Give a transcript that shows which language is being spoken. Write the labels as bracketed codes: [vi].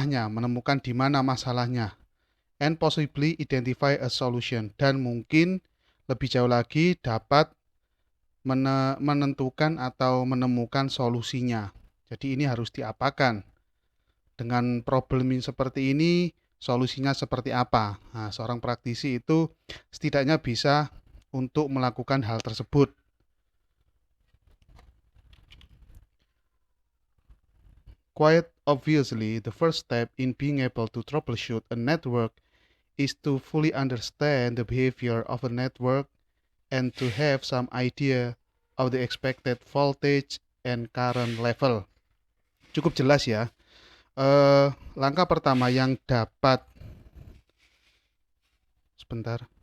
[id] menemukan di mana masalahnya [en] and possibly identify a solution, [id] dan mungkin lebih jauh lagi dapat menentukan atau menemukan solusinya. Jadi ini harus diapakan dengan problem seperti ini, solusinya seperti apa. Nah, seorang praktisi itu setidaknya bisa untuk melakukan hal tersebut. [en] Quite obviously, the first step in being able to troubleshoot a network is to fully understand the behavior of a network and to have some idea of the expected voltage and current level. [id] Cukup jelas ya. Langkah pertama yang dapat sebentar.